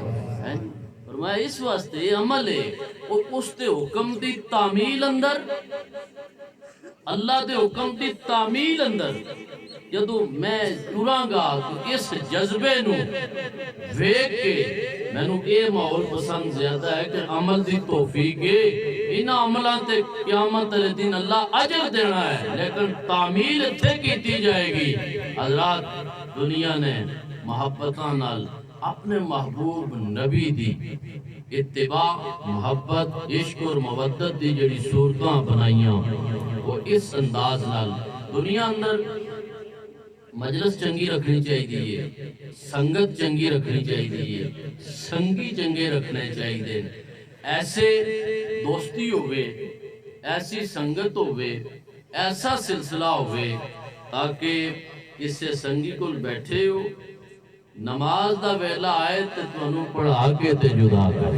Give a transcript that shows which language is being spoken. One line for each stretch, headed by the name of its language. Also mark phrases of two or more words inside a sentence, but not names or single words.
Punjabi: فرمایا اس واسطے عمل ہے اور اس تے حکم دی تعمیل اندر اللہ دے حکم دی تعمیل اندر جدو میں ٹراں گا تو اس جذبے نو ویکھ کے میں نو یہ ماحول پسند زیادہ ہے کہ عمل دی توفیق ہے ان عملان تے قیامت علیہ دن اللہ اجر دینا ہے لیکن تعمیل اتھے کیتی جائے گی حضرات دنیا نے محبتاں نال اپنے محبوب نبی دی اتباع محبت عشق اور مودت دی جڑی صورتاں بنائیاں وہ اس انداز نال دنیا اندر مجلس چنگی رکھنی چاہیے، سنگت چنگی رکھنی چاہیے، سنگی چنگے رکھنے چاہیے، ایسے دوستی ہوئے، ایسی سنگت ہوئے، ایسا سلسلہ ہوئے تاکہ اس سے سنگی کل بیٹھے ہو نماز دا ویلا آئے تو تمہیں پڑھا کے تے جدا کرے۔